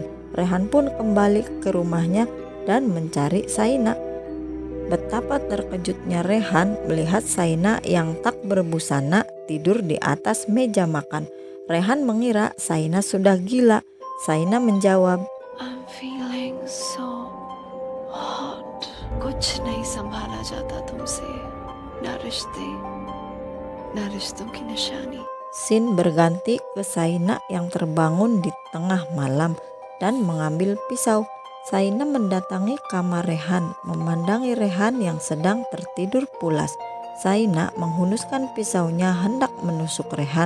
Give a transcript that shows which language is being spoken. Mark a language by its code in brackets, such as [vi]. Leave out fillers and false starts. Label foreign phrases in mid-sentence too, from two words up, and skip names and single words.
[id] Rehan pun kembali ke rumahnya dan mencari Saina. Betapa terkejutnya Rehan melihat Saina yang tak berbusana tidur di atas meja makan. Rehan mengira Saina sudah gila. Saina menjawab, [en] I'm feeling so hot. [hi] कुछ नहीं संभाला जाता तुमसे. ना रिश्ते, ना रिश्तों की निशानी. [id] Scene berganti ke Saina yang terbangun di tengah malam dan mengambil pisau. Saina mendatangi kamar Rehan, memandangi Rehan yang sedang tertidur pulas. Saina menghunuskan pisaunya hendak menusuk Rehan.